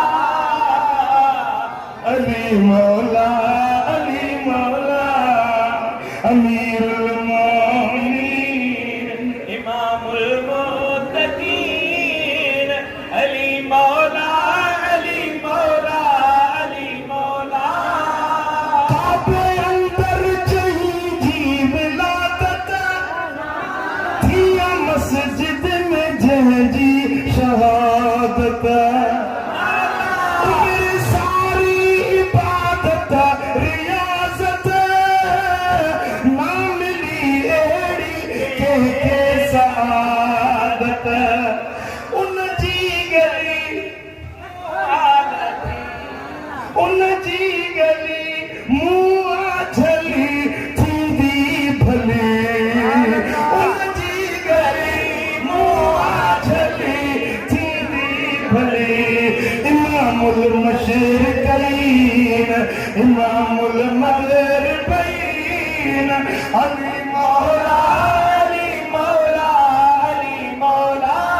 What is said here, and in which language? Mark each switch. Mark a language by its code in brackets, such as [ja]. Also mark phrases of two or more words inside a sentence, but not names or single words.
[sd] अली मौला अली मौला [ar] أمير المؤمنين إمام المتقين [sd] अली मौला अली मौला अली मौला काबे अंदर चही मस्जिद में जंहिंजी शहादत [ur] میری ساری عبادت ریاضت [sd] ना मिली अहिड़ी कंहिंखे सआदत उन जी गली मुआ झली थींदी भले उन जी गली मुआ झली थींदी भले [ar] إمام المشرقين إمام المغربين [sd] अली मौला अली मौला अली मौला